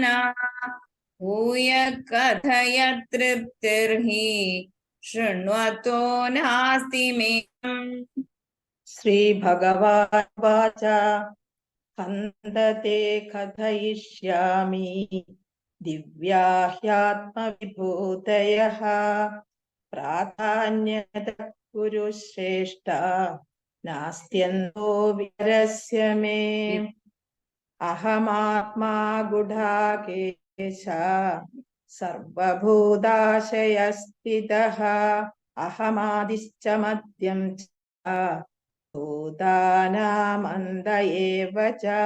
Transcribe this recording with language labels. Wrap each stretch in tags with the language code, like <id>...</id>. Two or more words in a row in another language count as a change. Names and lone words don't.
<sa>भूय कथय तृप्तिर्हि शृण्वतो नास्ति मे. श्रीभगवानुवाच. हन्तते कथयिष्यामि दिव्या ह्यात्मविभूतयः. പ്രാധാന്യത കുരുശ്രേഷ്ഠ നാസ്ത്യന്തോ വിരസ്യ മേ. അഹമാത്മാ ഗുഡാകേശ സർവഭൂതാശയസ്ഥിതഃ അഹമാദിശ്ച മദ്യം ച ഭൂതാനാമന്ത ഏവ ച.</sa>